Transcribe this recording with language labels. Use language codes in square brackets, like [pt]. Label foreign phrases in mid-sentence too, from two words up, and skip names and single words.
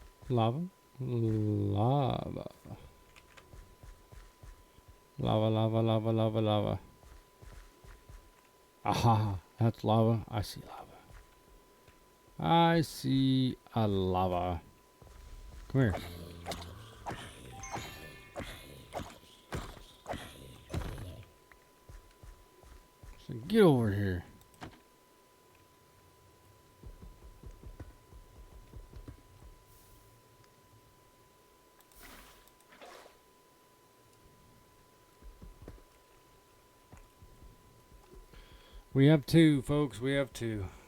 [en] Lava? Lava. Lava, lava, lava, lava, lava. Aha, that's lava. I see lava. I see a lava. Come here. So get over here. We have two, folks. We have two.